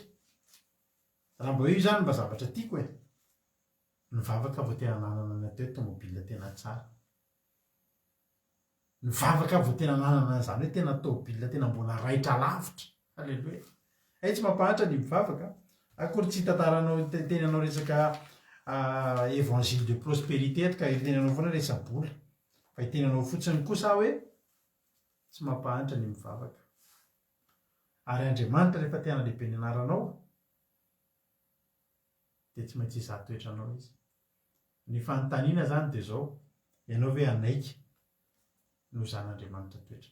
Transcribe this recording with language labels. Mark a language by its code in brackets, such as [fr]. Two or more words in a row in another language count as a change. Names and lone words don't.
[mg] Raha mba hoe io zany mba zavatra tiako e. Nivavaka vao tena nanana ny atao hoe tômôbila tena tsara. Nivavaka vao tena nanana izany hoe tena tômôbila tena mbola raitra lavitra. Alleluia. Tsy mampahantra ny mivavaka. Akory tsy tantaranao tenanao resaka [fr] évangile de prospérité [mg] ka tenanao foana resa-bola. Fa tenanao fotsiny kosa hoe tsy mampahantra ny mivavaka. Ary Andriamanitra rehefa te hana lehibe ny anaranao dia tsy maintsy hizaha toetranao izy. Ny fanontaniana zany dia izao, ianao ve anaika no zan'Andriamanitra toetra.